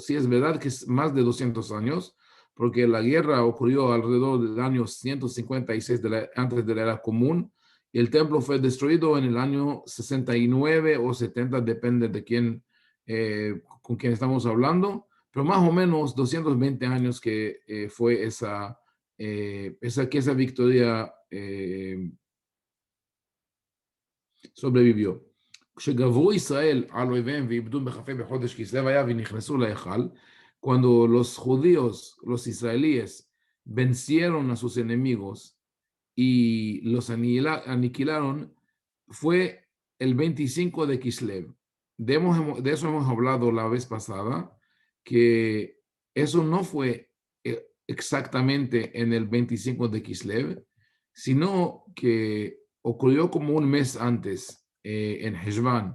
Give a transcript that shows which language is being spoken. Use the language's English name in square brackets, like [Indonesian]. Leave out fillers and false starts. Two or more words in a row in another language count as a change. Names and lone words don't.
[Spanish] Sí, es verdad que es más de 200 años, porque la guerra ocurrió alrededor del año 156 antes de la era común, y el templo fue destruido en el año 69 o 70, depende de quién, con quién estamos hablando, pero más o menos 220 años que fue que esa victoria sobrevivió. [Hebrew] כשגברו ישראל על אויביהם ואיבדו בכ"ה בחודש כסלו היה ונכנסו להיכל, [Spanish] cuando los judíos, los israelíes, vencieron a sus enemigos y los aniquilaron, fue el 25 de Kislev. De eso hemos hablado la vez pasada, que eso no fue exactamente en el 25 de Kislev, sino que ocurrió como un mes antes, en Heshvan.